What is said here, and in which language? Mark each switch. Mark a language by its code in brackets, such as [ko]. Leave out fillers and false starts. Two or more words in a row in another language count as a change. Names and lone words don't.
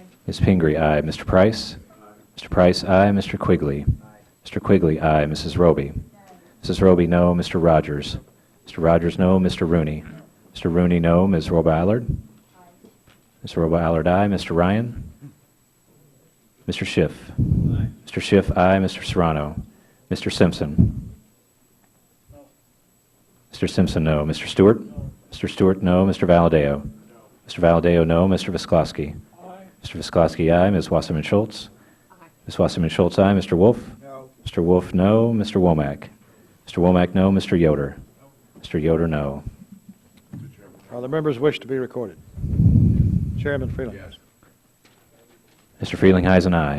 [en] Ms. Pingree, aye. Mr. Price. Mr. Price, aye. Mr. Quigley. Mr. Quigley, aye. Mrs. Roby. Mrs. Roby, no. Mr. Rogers. Mr. Rogers, no. Mr. Rooney. Mr. Rooney, no. Ms. Robo-Allard. Ms. Robo-Allard, aye. Mr. Ryan. Mr. Schiff. Mr. Schiff, aye. Mr. Serrano. Mr. Simpson. Mr. Simpson, no. Mr. Stewart. Mr. Stewart, no. Mr. Valadeo. Mr. Valadeo, no. Mr. Visklosky. Mr. Visklosky, aye. Ms. Wasserman Schultz. Ms. Wasserman Schultz, aye. Mr. Wolf. No. Mr. Wolf, no. Mr. Womack. Mr. Womack, no. Mr. Yoder. Mr. Yoder, no. Are the members wish to be recorded? Chairman Freeling. Mr. Frelinghuysen, aye.